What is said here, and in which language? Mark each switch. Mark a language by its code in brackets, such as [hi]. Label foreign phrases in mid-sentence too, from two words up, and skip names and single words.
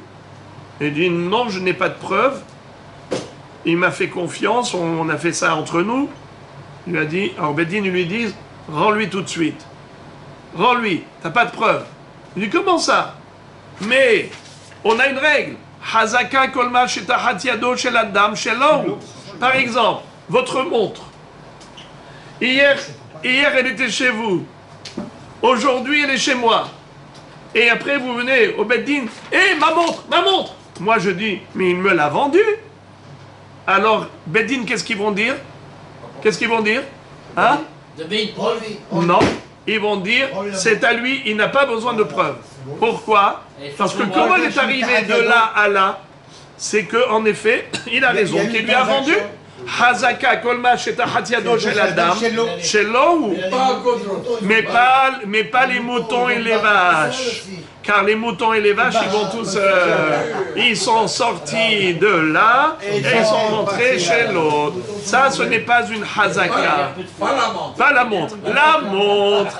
[fr] Il dit, non, je n'ai pas de preuve. Il m'a fait confiance, on a fait ça entre nous. Il lui a dit, alors Beddin, il lui dit, rends-lui tout de suite. Rends-lui, t'as pas de preuve. Il dit, comment ça? Mais, on a une règle. [he] חזקה כל מה שתחת ידו של אדם שלו. [fr] Par exemple, votre montre. Hier, elle était chez vous. Aujourd'hui, elle est chez moi. Et après, vous venez au Beddin. Ma montre, ma montre. Moi, je dis, mais il me l'a vendue. Alors, Beddin, qu'est-ce qu'ils vont dire? Qu'est-ce qu'ils vont dire? Hein? Non. Ils vont dire, c'est à lui, il n'a pas besoin de preuves. Pourquoi? Parce que comment il est arrivé de là à là? C'est qu'en effet, il a raison, qu'il lui a vendu. [he] חזקה כל מה שתחת ידו של אדם שלו, [fr] mais pas les moutons et les vaches. Car les moutons et les vaches, ils vont tous... ils sont sortis de là et ils sont rentrés chez l'autre. Ça, ce n'est pas une hazaka. Pas la montre. La montre.